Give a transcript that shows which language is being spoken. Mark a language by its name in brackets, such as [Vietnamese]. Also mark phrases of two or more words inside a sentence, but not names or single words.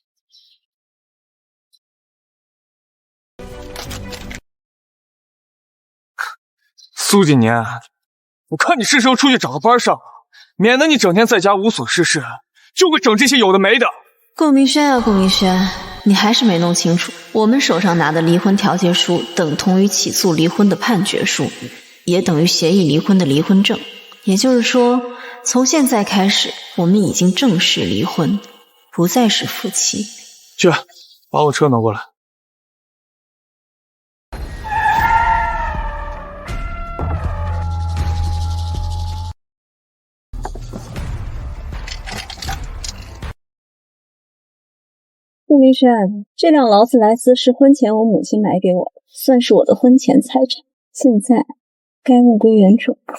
[Chinese] 蘇景年，我看你是时候出去找个班上了，免得你整天在家无所事事，就会整这些有的没的。顾明轩啊，顾明轩，你還是沒弄清楚，我們手上拿的離婚調解書等同於起訴離婚的判決書，也等於協議離婚的離婚證。也就是說，從現在開始，我們已經正式離婚，不再是夫妻。去，把我車挪過來。顧明轩，這輛勞斯萊斯是婚前我母親買給我的，算是我的婚前財產，現在該物歸原主。